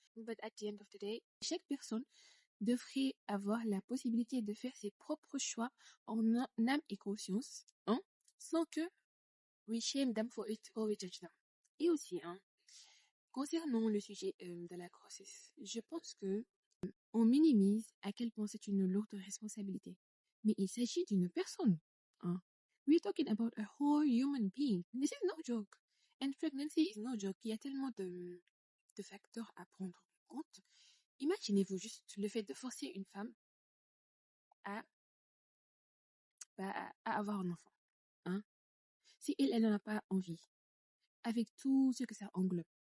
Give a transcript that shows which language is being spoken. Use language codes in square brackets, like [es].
[en] But at the end of the day, [fr] chaque personne devrait avoir la possibilité de faire ses propres choix en âme et conscience, hein, sans que [en] we shame them for it or we judge them. [fr] Et aussi, hein, concernant le sujet de la grossesse, je pense que on minimise à quel point c'est une lourde responsabilité. Mais il s'agit d'une personne. Hein. [en] We're talking about a whole human being. This is no joke. And pregnancy is no joke. [fr] Il y a tellement de facteurs à prendre en compte. Imaginez-vous juste le fait de forcer une femme à, à avoir un enfant. Hein. Si elle n'en a pas envie, avec tout ce que ça englobe.